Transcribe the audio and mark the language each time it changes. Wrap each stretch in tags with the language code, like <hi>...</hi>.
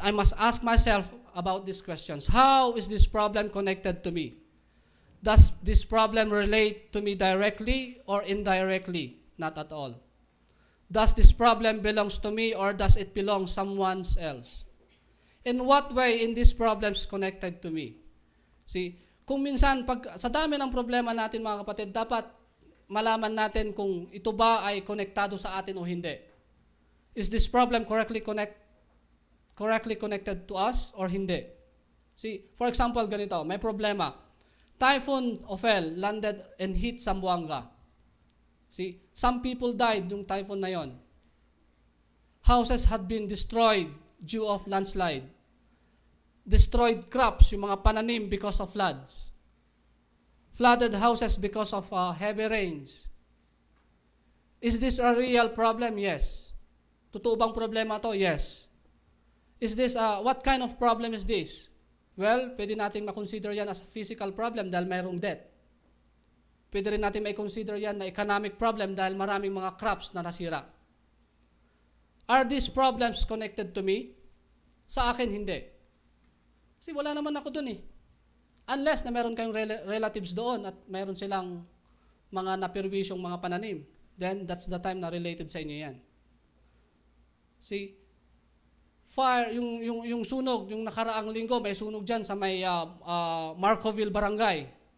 <en>I must ask myself about these questions. How is this problem connected to me? Does this problem relate to me directly or indirectly? Not at all. Does this problem belongs to me or does it belong someone else? In what way in these problems connected to me?</en> <tl>See, kung minsan, sa dami ng problema natin mga kapatid, dapat malaman natin kung ito ba ay konektado sa atin o hindi.</tl> <en>Is this problem correctly connected to us or hindi? See, for example,</en> <tl>ganito, may problema.</tl> <en>Typhoon Ophel landed and hit Zamboanga. See, some people died yung typhoon na yon. Houses had been destroyed due of landslide. Destroyed crops,</en> <tl>yung mga pananim</tl> <en>because of floods. Flooded houses because of heavy rains. Is this a real problem? Yes.</en> <tl>Totoo bang problema to?</tl> <en>Yes. Is this, what kind of problem is this? Well,</en> <tl>pwede natin makonsider yan</tl> <en>as a physical problem</en> <tl>dahil mayroong</tl> <en>debt.</en> <tl>Pwede rin natin mai-consider yan na economic problem dahil maraming mga crops na nasira.</tl> <en>Are these problems connected to me?</en> <tl>Sa akin, hindi. Kasi wala naman ako dun eh. Unless na meron kayong relatives doon at meron silang mga napirwisyong mga pananim.</tl> <en>Then, that's the time</en> <tl>na related sa inyo yan. See, fire, yung sunog, yung nakaraang linggo, may sunog dyan sa may Marcoville Barangay.</tl>